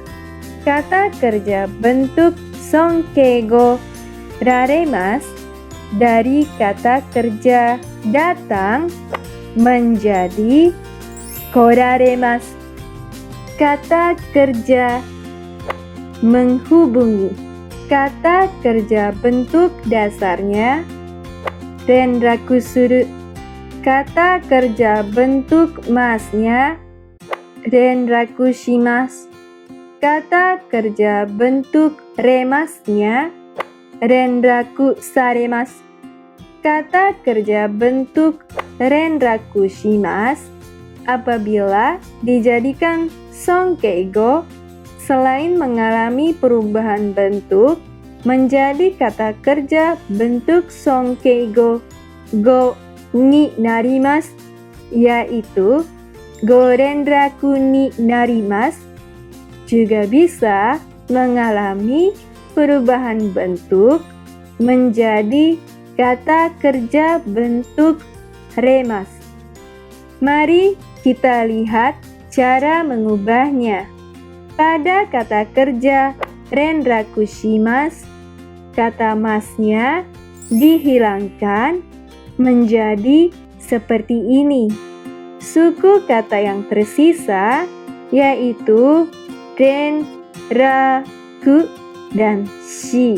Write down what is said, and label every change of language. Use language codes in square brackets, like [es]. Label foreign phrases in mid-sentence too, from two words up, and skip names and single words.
[id] Kata kerja bentuk [ja] 尊敬語られます [id] dari kata kerja datang menjadi koraremasu. Kata kerja menghubungi. Kata kerja bentuk dasarnya [ja] 連絡する. [id] Kata kerja bentuk masnya [ja] 連絡します. [id] Kata kerja bentuk remasnya [ja] 連絡されます. [id] Kata kerja bentuk [ja] 連絡します [id] apabila dijadikan sonkeigo selain mengalami perubahan bentuk menjadi kata kerja bentuk [ja] 尊敬語ごになります, [id] yaitu [ja] ご連絡になります, [id] juga bisa mengalami perubahan bentuk menjadi kata kerja bentuk remas. Mari kita lihat cara mengubahnya. Pada kata kerja [ja] 連絡します, [id] kata masnya dihilangkan menjadi seperti ini. Suku kata yang tersisa yaitu ren, ra, ku, dan shi.